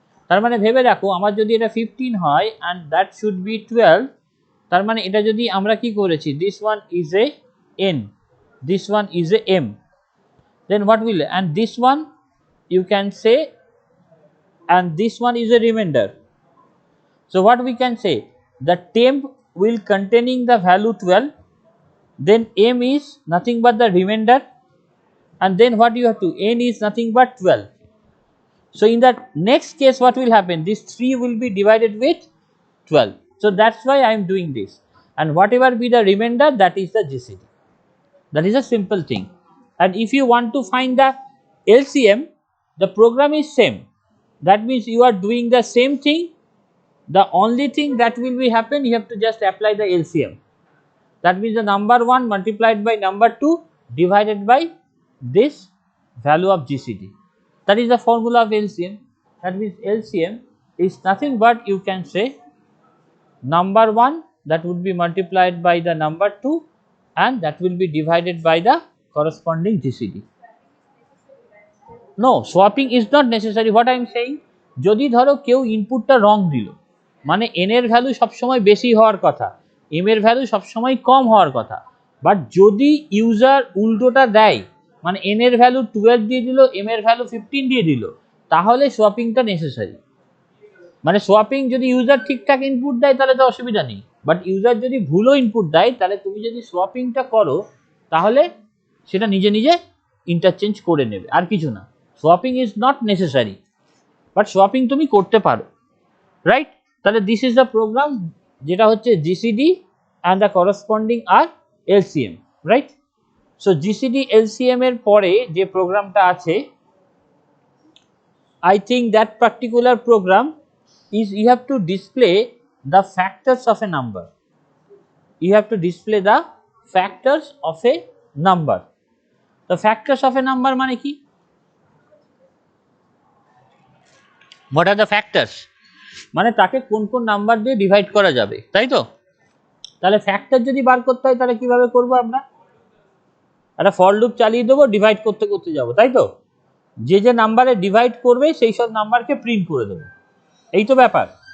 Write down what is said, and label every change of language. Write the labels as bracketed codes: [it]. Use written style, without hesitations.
[bn] তার মানে ভেবে রাখো আমার যদি এটা 15 হয় [en] and that should be 12, [bn] তার মানে এটা যদি আমরা কি করেছি, [en] This one is a N, this one is a M, then what will, and this one you can say, and this one is a remainder. So what we can say, the temp will containing the value 12, then m is nothing but the remainder, and then what you have to, n is nothing but 12. So in that next case what will happen, this 3 will be divided with 12. So that's why I am doing this, and whatever be the remainder, that is the GCD. That is a simple thing. And if you want to find the LCM, the program is same. That means you are doing the same thing. The only thing that will be happen, you have to just apply the LCM. That means the number 1 multiplied by number 2 divided by this value of GCD. That is the formula of LCM. That means LCM is nothing but, you can say, number 1 that would be multiplied by the number 2, and that will be divided by the corresponding GCD. No, swapping is not necessary. What I am saying, [bn] যদি ধরো কেউ ইনপুটটা রং দিল, মানে N এর value সবসময় বেশি হওয়ার কথা, এম এর ভ্যালু সবসময় কম হওয়ার কথা, বাট যদি ইউজার উল্টোটা দেয়, মানে এন এর ভ্যালু 12 দিয়ে দিল, এম এর ভ্যালু 15 দিয়ে দিল, তাহলে সোয়াপিংটা নেসেসারি। মানে সোয়াপিং যদি ইউজার ঠিকঠাক ইনপুট দেয় তাহলে তো অসুবিধা নেই, বাট ইউজার যদি ভুলও ইনপুট দেয়, তাহলে তুমি যদি সোয়াপিংটা করো তাহলে সেটা নিজে নিজে ইন্টারচেঞ্জ করে নেবে, আর কিছু না। [en] swapping is not necessary, but swapping [bn] তুমি করতে পারো, [en] Right? তাহলে this is the program, [bn] যেটা হচ্ছে [en] GCD and the corresponding আর LCM, right? So GCD LCM [bn] এর পরে যে প্রোগ্রামটা আছে, [en] I think that particular program is, you have to display the factors of a number. You have to display the factors of a number. The factors of a number [bn] মানে কি? [en] what are the factors, [bn] মানে তাকে কোন কোন number দিয়ে divide করা যাবে, তাই তো? তাহলে ফ্যাক্টর যদি বার করতে হয় তাহলে কিভাবে করবো আমরা? একটা ফর লুপ চালিয়ে দেবো, ডিভাইড করতে করতে যাবো, তাই তো? যে যে নাম্বারে ডিভাইড করবে সেই সব নাম্বারকে প্রিন্ট করে দেবো, এই তো ব্যাপার।